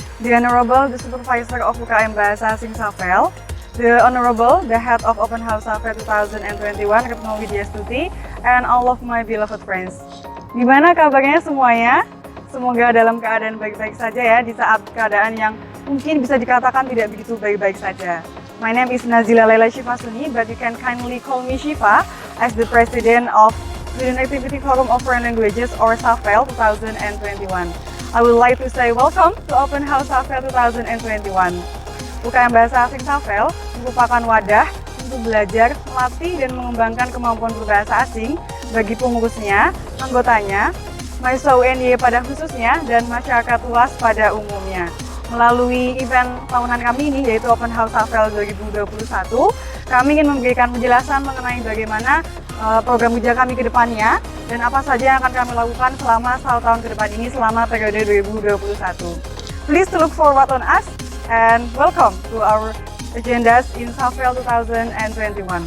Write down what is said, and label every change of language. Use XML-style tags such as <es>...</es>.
<en>The Honorable, the Supervisor of UKM Bahasa Asing Safel, the Honorable, the Head of Open House Safel 2021, Retno Widyastuti, and all of my beloved friends.</en> <id>Gimana kabarnya semuanya? Semoga dalam keadaan baik-baik saja ya di saat keadaan yang mungkin bisa dikatakan tidak begitu baik-baik saja.</id> <en>My name is Nazila Laila Shifasuni, but you can kindly call me Shifa as the President of Student Activity Forum of Foreign Languages or SAFEL 2021. I would like to say welcome to Open House SAFEL 2021.</en> <id>UKM Bahasa Asing SAFEL merupakan wadah untuk belajar, melatih, dan mengembangkan kemampuan berbahasa asing bagi pengurusnya, anggotanya, mahasiswa UNY pada khususnya, dan masyarakat luas pada umumnya. Melalui event tahunan kami ini, yaitu Open House Safel 2021, kami ingin memberikan penjelasan mengenai bagaimana program kerja kami ke depannya dan apa saja yang akan kami lakukan selama 1 tahun ke depan ini selama periode 2021.</id> <en>Please look forward on us and welcome to our agendas in Safel 2021.</en>